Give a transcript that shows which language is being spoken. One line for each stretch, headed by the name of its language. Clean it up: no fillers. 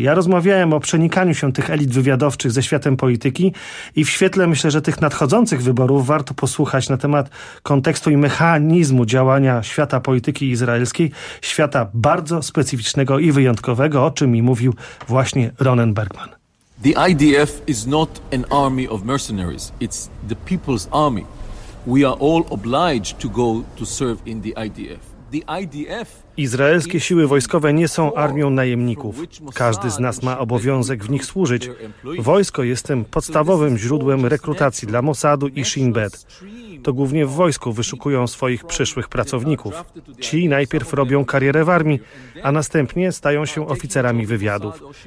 Polish: Ja rozmawiałem o przenikaniu się tych elit wywiadowczych ze światem polityki i w świetle, myślę, że tych nadchodzących wyborów warto posłuchać na temat kontekstu i mechanizmu działania świata polityki izraelskiej, świata bardzo specyficznego i wyjątkowego, o czym mi mówił właśnie Ronen Bergman.
English: The IDF is not an army of mercenaries. It's the people's army. We are all obliged to go to serve in the IDF.
Polish: Izraelskie siły wojskowe nie są armią najemników. Każdy z nas ma obowiązek w nich służyć. Wojsko jest tym podstawowym źródłem rekrutacji dla Mossadu i Shin Bet. To głównie w wojsku wyszukują swoich przyszłych pracowników. Ci najpierw robią karierę w armii, a następnie stają się oficerami wywiadów.